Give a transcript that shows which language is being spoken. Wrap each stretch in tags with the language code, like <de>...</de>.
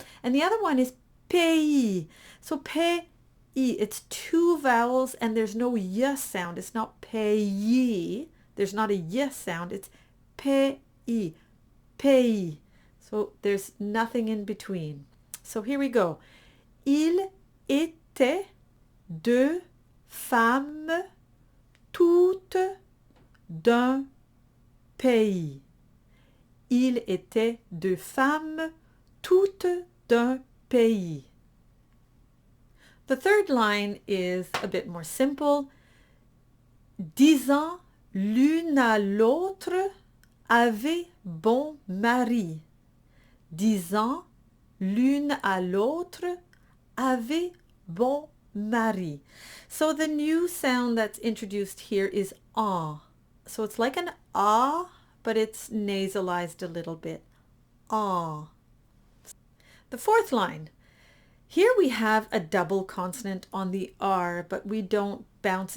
<en>And the other one is pays. So pays, it's two vowels and there's no y sound. It's not pays. There's not a y sound. It's pays, pays. So there's nothing in between. So here we go.</en> <fr>Il était deux femmes toutes d'un pays. Il était deux femmes toutes d'un pays.</fr> <en>The third line is a bit more simple.</en> <fr>Disant l'une à l'autre avait bon mari. Disant l'une à l'autre avait bon mari.</fr> <en>So the new sound that's introduced here is ah. So it's like an ah, but it's nasalized a little bit. Ah. The fourth line. Here we have a double consonant on the R, but we don't bounce.</en>